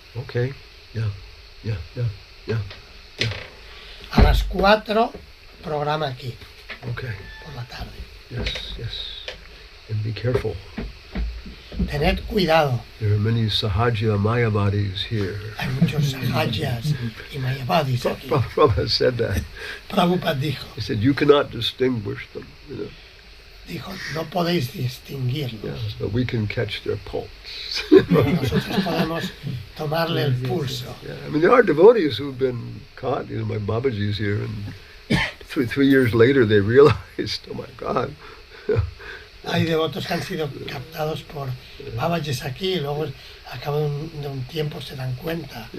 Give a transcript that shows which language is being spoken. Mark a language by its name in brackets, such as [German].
[English] Okay. Yeah. [Spanish] A las 4, programa aquí, [English] Okay. [Spanish] por la tarde. [English] Yes. And be careful. [Spanish] Tened cuidado, [English] There are many Sahaja Mayavadis here. [Spanish] hay muchos sahajas y mayavadis aquí. [English] Prabhupada said that. [Spanish] Prabhupada dijo, [English] He said, you cannot distinguish them, [Spanish] no podéis distinguirlos. [English] Yeah, but we can catch their pulse. [Spanish] Nosotros podemos tomarle el pulso. [English] Yeah, I mean, there are devotees who've been caught. My Babaji's here, and 3 years later they realized, oh my God. [Spanish] Hay devotos que han sido captados por Babajes aquí y luego a cabo de un tiempo se dan cuenta.